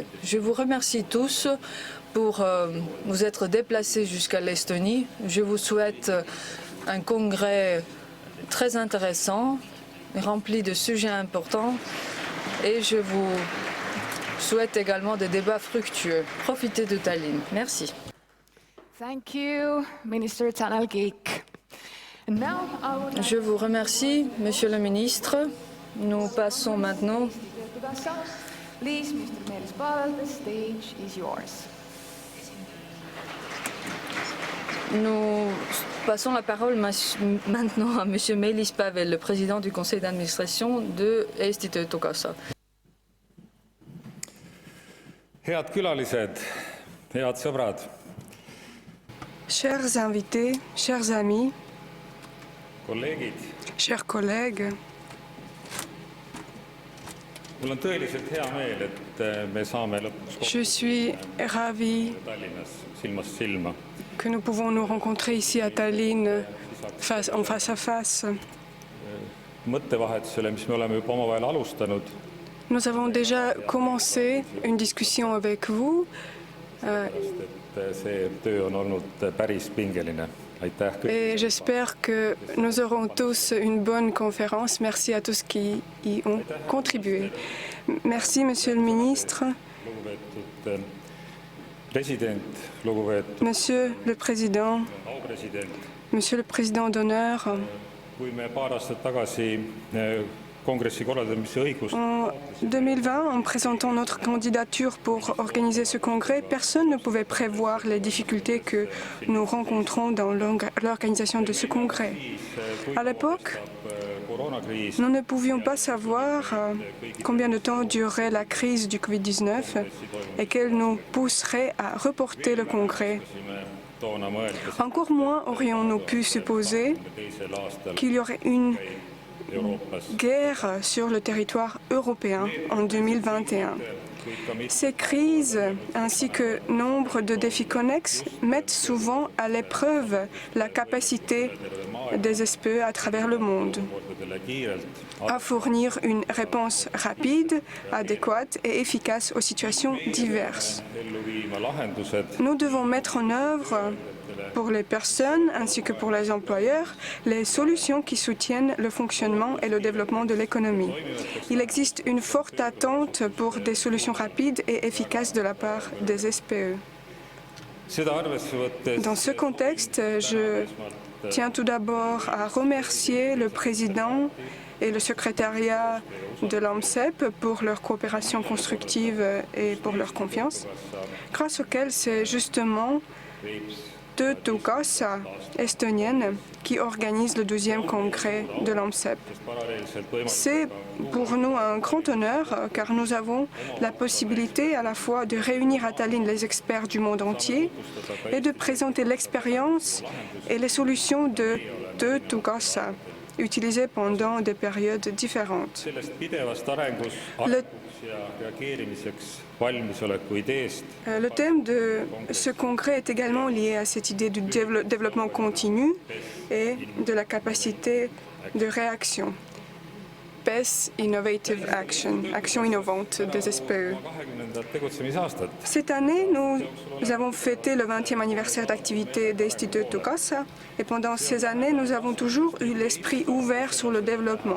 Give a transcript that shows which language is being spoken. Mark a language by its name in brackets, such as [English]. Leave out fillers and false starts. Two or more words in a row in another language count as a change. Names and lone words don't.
[French] Je vous remercie tous pour vous être déplacés jusqu'à l'Estonie. Je vous souhaite un congrès très intéressant, rempli de sujets importants, et je vous souhaite également des débats fructueux. Profitez de Tallinn. Merci. [English] Thank you, Minister Tanel Kiik. [French] Je vous remercie, Monsieur le ministre. Nous passons maintenant. [English] Please, Mr. Meelis-Pavel, the stage is yours. [French] Nous passons la parole maintenant à Monsieur Meelis-Pavel, le président du conseil d'administration de Institut Tukasa. [Estonian] Head külalised, head sõbrad. [French] Chers invités, chers amis, [Estonian] Kolleegid, [French] chers collègues, [Estonian] mul on tõeliselt hea meel, et me saame lõpuks [French] je suis ravi [Estonian] Tallinnas silmast silma. [French] que nous pouvons nous rencontrer ici à Tallinn en face à face. [Estonian] Mõttevahetusele, mis me oleme juba omavahel alustanud. [French] Nous avons déjà commencé une discussion avec vous. [Estonian] See töö on olnud päris pingeline. Aitäh kõik. [French] Et j'espère que nous aurons tous une bonne conférence. Merci à tous qui y ont contribué. Merci, Monsieur le Ministre. [Estonian] Lugupeetud president, lugupeetud [French] Monsieur le Président, [Estonian] aupresident. [French] Monsieur le Président d'honneur, [Estonian] Kui me paar aastat tagasi kongressi korraldamise õigust [French] en 2020, en présentant notre candidature pour organiser ce congrès, personne ne pouvait prévoir les difficultés que nous rencontrons dans l'organisation de ce congrès. À l'époque, [Estonian] koroonakriis [French] nous ne pouvions pas savoir combien de temps durerait la crise du Covid-19 et qu'elle nous pousserait à reporter le congrès. [Estonian] toona mõeldes [French] Encore moins aurions-nous pu supposer [Estonian] teisel aastal [French] qu'il y aurait une [Estonian] Euroopas. [French] guerre sur le territoire européen en 2021. Ces crises ainsi que nombre de défis connexes mettent souvent à l'épreuve la capacité des SPE à travers le monde [Estonian] Kordadele kiirelt [French] à fournir une réponse rapide, adéquate et efficace aux situations diverses. [Estonian] ellu viima lahendused, [French] Nous devons mettre en œuvre pour les personnes ainsi que pour les employeurs les solutions qui soutiennent le fonctionnement et le développement de l'économie. Il existe une forte attente pour des solutions rapides et efficaces de la part des SPE. [Estonian] seda arvesse võttes [French] Dans ce contexte, je tiens tout d'abord à remercier le président et le secrétariat de l'AMCEP pour leur coopération constructive et pour leur confiance, grâce auquel c'est justement Töötukassa estonienne qui organise le 12e congrès de l'AMCEP. [Estonian] paralleelselt võimalik [French] C'est pour nous un grand honneur car nous avons la possibilité à la fois de réunir à Tallinn les experts du monde entier et de présenter l'expérience et les solutions de Töötukassa utilisées pendant des périodes différentes. [Estonian] sellest pidevast arengust [French] Le- [Estonian] ja reageerimiseks valmisoleku ideest [French] Le thème de ce congrès est également lié à cette idée du développement continu et de la capacité de réaction. [English] PES Innovative Action, [French] action innovante des SPE. [Estonian] 20. tegutsemisaastat. [French] Cette année, nous avons fêté le 20e anniversaire d'activité d'Institut Töötukassa et pendant ces années, nous avons toujours eu l'esprit ouvert sur le développement.